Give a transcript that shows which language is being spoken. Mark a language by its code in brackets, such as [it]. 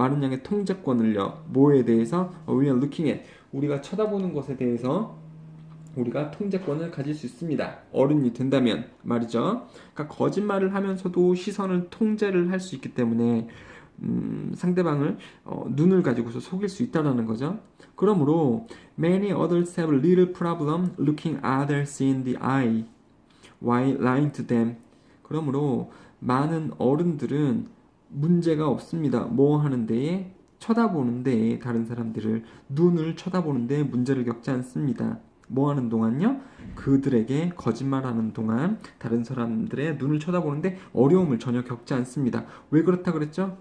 [ko] 많은 양의 통제권을요. 뭐에 대해서? [en] We are looking at. [ko] 우리가 쳐다보는 것에 대해서 우리가 통제권을 가질 수 있습니다. 어른이 된다면 말이죠. 그러니까 거짓말을 하면서도 시선을 통제를 할 수 있기 때문에 상대방을 눈을 가지고서 속일 수 있다는 거죠. 그러므로 [en] many others have little problem looking others in the eye while lying to them. [ko] 그러므로 많은 어른들은 문제가 없습니다. 뭐 하는데? 쳐다보는데 다른 사람들을 눈을 쳐다보는데 문제를 겪지 않습니다. 뭐 하는 동안요? 그들에게 거짓말하는 동안 다른 사람들의 눈을 쳐다보는데 어려움을 전혀 겪지 않습니다. 왜 그렇다 그랬죠?